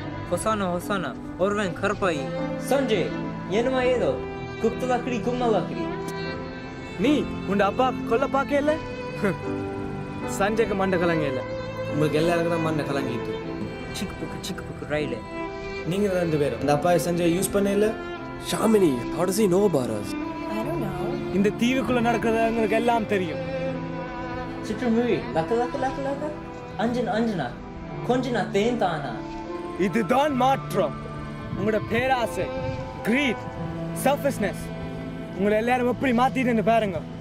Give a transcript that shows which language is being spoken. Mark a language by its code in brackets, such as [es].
[ta] Hosana, ஒருவன் கருப்பாயி. சஞ்சய், என்னமா ஏதோ குப்த லக்கடி கும்மா லக்கடி. நீ உண்ட அப்பா கொல்ல பார்க்கல. சஞ்சய்க்கு மண்டை கலங்கல. உங்களுக்கு எல்லாருக்கும் தான் மண்டை கலங்கிட்டு. சிக்கு புக்கு ரயில. நீங்க 2 பேரும் அந்த அப்பா சஞ்சய் யூஸ் பண்ணல. [en] Shamini, how does he know about us? I don't know. [ta] இந்த தீவுக்குள்ள நடக்கிறது உங்களுக்கு எல்லாம் தெரியும். சிற்றுமுழி லக்க அஞ்சனா கொஞ்சனா தேந்தானா. இதுதான் மாற்றம். உங்களோட பேராசை, [en] greed, selfishness [ta] உங்களை எல்லாரும் எப்படி மாத்திட்டு பாருங்க.